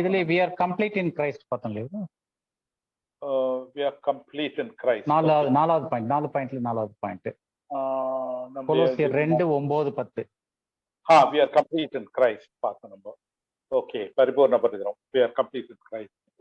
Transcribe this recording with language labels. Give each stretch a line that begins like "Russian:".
Tamil: இதுல
English: we are complete in Christ
Tamil: பார்த்தோம் இல்லையா?
English: we are complete in Christ.
Tamil: நாலாவது பாயிண்ட் 4 பாயிண்ட்ல 4வது பாயிண்ட் கொலோசியர் 2:9-10.
English: we are complete in Christ
Tamil: பார்த்தோம் நம்ம. Okay, பரிபூர்ணப்படுகிறோம்.
English: we are complete in Christ.